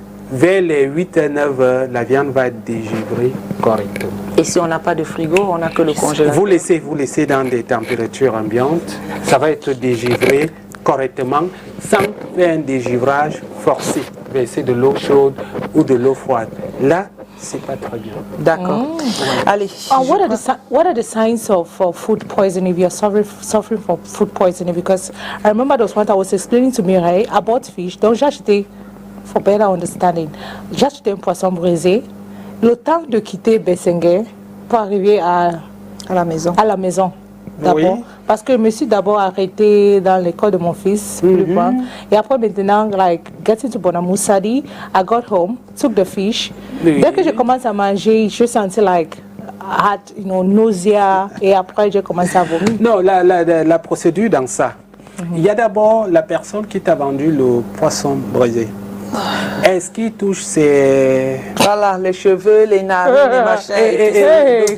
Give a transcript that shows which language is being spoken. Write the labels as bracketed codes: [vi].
[fr] Vers les 8 à 9 heures, la viande va être dégivrée correctement. Et si on n'a pas de frigo, on n'a que le congélateur? Vous laissez dans des températures ambiantes. Ça va être dégivré correctement sans faire un dégivrage forcé. Verser de l'eau chaude ou de l'eau froide. Là, c'est pas très bien. D'accord. Allez. [en] What are the signs of food poisoning if you're suffering from food poisoning? Because I remember there was one that was explaining to me, right, about fish. [fr] Donc j'ai acheté, [en] for better understanding, [fr] j'ai acheté un poisson brisé. Le temps de quitter Bessenguer pour arriver à la maison. D'abord, oui. Parce que je me suis d'abord arrêtée dans l'école de mon fils, plus bas. Et après maintenant, [en] like, getting to Bonamoussadi, I got home, took the fish. [fr] Dès que je commence à manger, je sentais [en] like, had, nausea, [fr] et après j'ai commencé à vomir. Non, la procédure dans ça, il y a d'abord la personne qui t'a vendu le poisson brisé. Est-ce qu'il touche ses... Voilà, les cheveux, les narines, les machins.